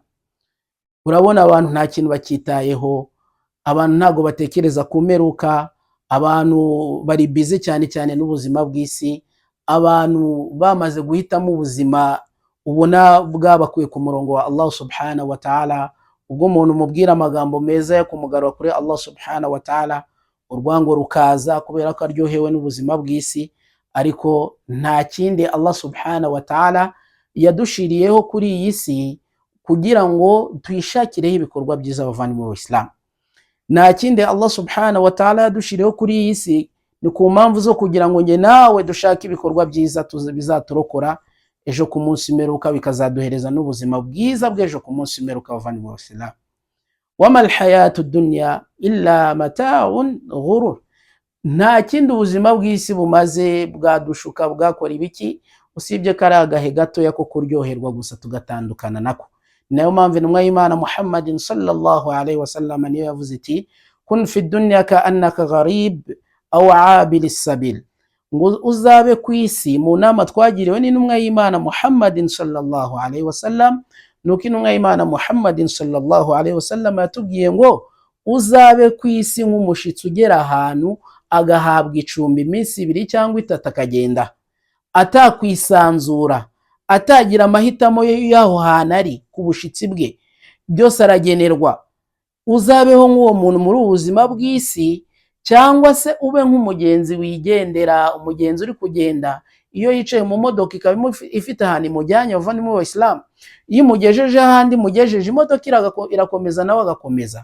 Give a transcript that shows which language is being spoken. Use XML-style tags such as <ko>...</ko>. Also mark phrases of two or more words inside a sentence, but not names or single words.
<rw>Urabona abantu nta kintu bakitayeho, abantu ntago batekereza kumeruka, abantu bari bize cyane cyane n'ubuzima bw'isi, abantu bamaze guhitamo ubuzima ubona bwabakuye ku murongo wa Allah</rw> <ar>سبحانه وتعالى.</ar> <rw>Ubwo umuntu mubwira amagambo meza yo kumugarura kuri Allah</rw> <ar>سبحانه وتعالى,</ar> <rw>urwango rukaza kubera ko aryohewe n'ubuzima bw'isi, ariko nta kindi Allah</rw> <ar>سبحانه وتعالى</ar> <rw>yadushiriyeho kuri iyi si kugira ngo tuyishakireho ibikorwa byiza abavandimwe b'Abayisilamu. Nta kindi Allah</rw> <ar>سبحانه وتعالى</ar> <rw>yadushiriyeho kuri iyi si ni ku mpamvu zo kugira ngo nge nawe dushake ibikorwa byiza bizaturokora ejo ku munsi imperuka, bikazaduhereza n'ubuzima bwiza bw'ejo ku munsi imperuka abavandimwe b'Abayisilamu.</rw> <ar>وما الحياة الدنيا إلا متاع الغرور,</ar> <rw>nta kindi ubuzima bw'isi bumaze bwadushuka bwakora ibiki usibye ko ari agahe gatoya ko kuryoherwa gusa tugatandukana nako. Nayo mpamvu intumwa y'Imana Muhammadin</rw> <ar>صلى الله عليه وسلم</ar> <rw>niyo yavuze iti</rw> <ar>كن في الدنيا كأنك غريب أو عابر سبيل,</ar> <rw>ngo uzabe ku isi. Mu nama twagiriwe n'intumwa y'Imana Muhammadin</rw> <ar>صلى الله عليه وسلم,</ar> <rw>nuko intumwa y'Imana Muhammadin</rw> <ar>صلى الله عليه وسلم</ar> <rw>yatubwiye ngo uzabe ku isi nk'umushitsi ugera ahantu agahabwa icumbi iminsi 2 cyangwa 3 akagenda atakwisanzura, atagira amahitamo y'aho hantu ari ku bushitsi bwe, byose aragenerwa. Uzabeho nk'uwo muntu muri ubuzima bw'isi, cyangwa se ube nk'umugenzi wigendera, umugenzi uri kugenda iyo yicaye mu modoka ikaba ifite ahantu imujyanye abavandimwe b'Abayisilamu, iyo imugejeje ahandi mugejeje imodoka irakomeza nawe agakomeza.</rw>